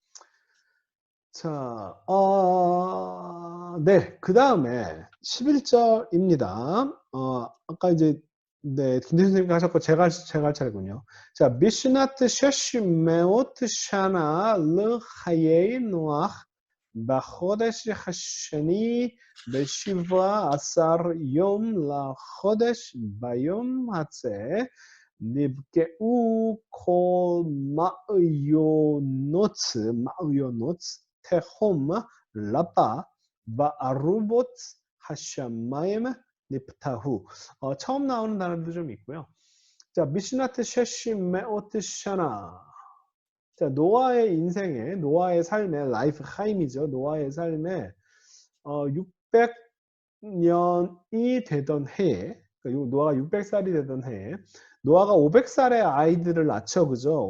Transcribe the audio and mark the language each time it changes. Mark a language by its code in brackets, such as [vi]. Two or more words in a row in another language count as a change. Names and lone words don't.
[ko] 자, 네, 그 다음에 11절입니다. 아까 이제 네, 김대중 선생님이 하셨고 제가 할 차례군요. [he] 자, בשנת שש מאות שנה לחיי נח בחודש השני בשבעה עשר יום לחודש ביום הזה נבקעו כל מעיונות תהום רבה וארובות השמיים נפתחו. [ko] 처음 나오는 단어도 좀 있고요. 자, [he] בשנת שש מאות שנה. [ko] 자, 노아의 인생에, 노아의 삶에, 라이프 하임이죠. 노아의 삶에 600년이 되던 해에, 그러니까 노아가 600살이 되던 해에, 노아가 500살의 아이들을 낳죠, 그죠?